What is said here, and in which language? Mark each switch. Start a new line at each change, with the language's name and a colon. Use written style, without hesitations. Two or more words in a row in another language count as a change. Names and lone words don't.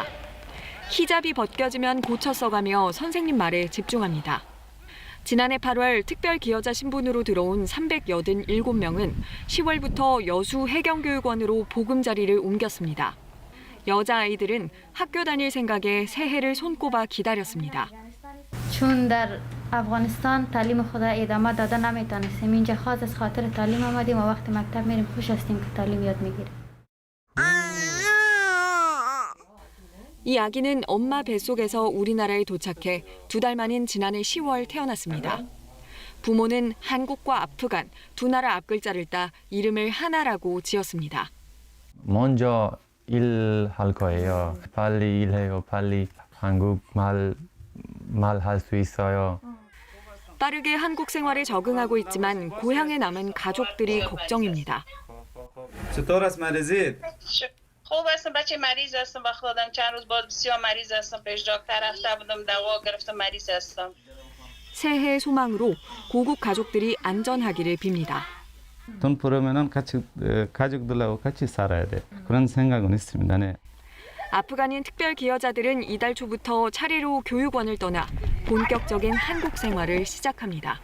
Korean: 히잡이 벗겨지면 고쳐 써가며 선생님 말에 집중합니다. 지난해 8월 특별 기여자 신분으로 들어온 387명은 10월부터 여수 해경교육원으로 보금자리를 옮겼습니다. 여자아이들은 학교 다닐 생각에 새해를 손꼽아 기다렸습니다.
Persian: چون در افغانستان تعلیم خود ادامه داده نمیتونستیم اینجا خاص از خاطر تعلیم آمدیم و وقت مکتب میریم خوش هستیم که تعلیم یاد میگیریم.
Korean: 이 아기는 엄마 뱃속에서 우리나라에 도착해 2달 만인 지난해 10월 태어났습니다. 부모는 한국과 아프간 두 나라 앞글자를 따 이름을 하나라고 지었습니다. 먼저 일할 거예요. 빨리 일해요. 빨리 한국말 말할 수 있어요. 빠르게 한국 생활에 적응하고 있지만 고향에 남은 가족들이 걱정입니다.
Persian: چطور است مریضیت؟ خوب هستم بچه مریض هستم با خودم چند روز بعد بسیار مریض هستم پیش دکتر رفته بودم دوا گرفتم مریض هستم.
Korean: 새해 소망으로 고국 가족들이 안전하기를 빕니다. 돈 벌으면은 같이 가족들하고 같이 살아야 돼. 그런 생각은 있습니다. 네. 아프간인 특별 기여자들은 이달 초부터 차례로 교육원을 떠나 본격적인 한국 생활을 시작합니다.